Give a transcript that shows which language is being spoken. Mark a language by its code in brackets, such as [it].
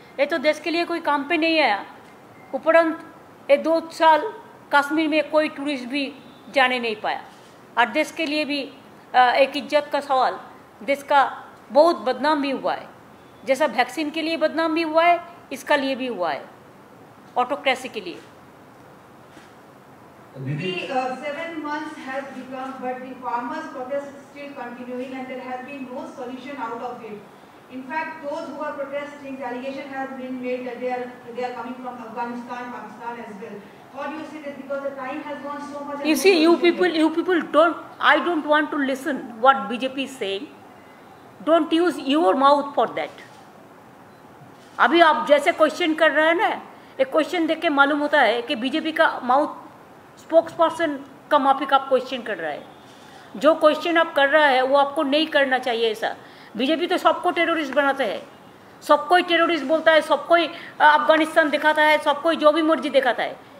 [hi] ये तो देश के लिए कोई काम पे नहीं आया। उपरंत ये 2 साल कश्मीर में कोई टूरिस्ट भी जाने नहीं पाया और देश के लिए भी एक इज्जत का सवाल, देश का बहुत बदनाम भी हुआ है। जैसा वैक्सीन के लिए बदनाम भी हुआ है, इसका लिए भी हुआ है, ऑटोक्रेसी के लिए। [en] The 7 months has become, but the farmers' protest is still continuing, and there has been no solution out of it. In fact, those who are protesting, the allegation has been made that they are coming from Afghanistan, Pakistan as well. How do you see this? Because the time has gone so much. You see, you people don't. I don't want to listen what BJP is saying. Don't use your mouth for that. [hi] अभी आप जैसे question कर रहे हैं ना, एक question देख के मालूम होता है कि बीजेपी का माउथ स्पोक्स पर्सन का माफिक आप क्वेश्चन कर रहा है। जो क्वेश्चन आप कर रहा है वो आपको नहीं करना चाहिए ऐसा। बीजेपी तो सबको टेररिस्ट बनाते हैं, सबको ही टेररिस्ट बोलता है, सबको ही अफगानिस्तान दिखाता है, सबको ही जो भी मर्जी दिखाता है।